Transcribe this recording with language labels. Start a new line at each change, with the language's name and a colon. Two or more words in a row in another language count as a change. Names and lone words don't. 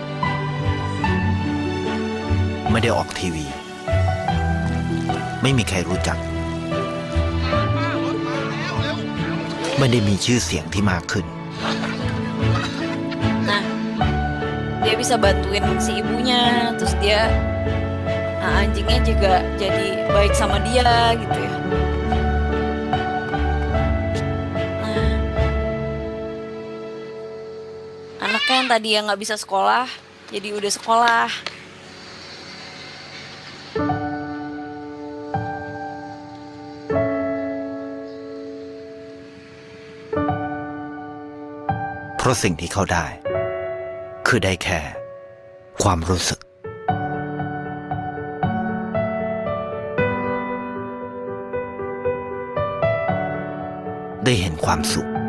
Thai: ไม่ได้ออกทีวี ไม่มีใครรู้จัก ไม่ได้มีชื่อเสียงที่มากขึ้น
Indonesian: Nah, dia bisa bantuin si ibunya, terus dia, anjingnya juga jadi baik sama dia gitu ya. Nah, anaknya yang tadi yang nggak bisa sekolah, jadi udah sekolah.
Thai: เพราะสิ่งที่เขาได้ คือได้แค่ ความรู้สึก ได้เห็นความสุข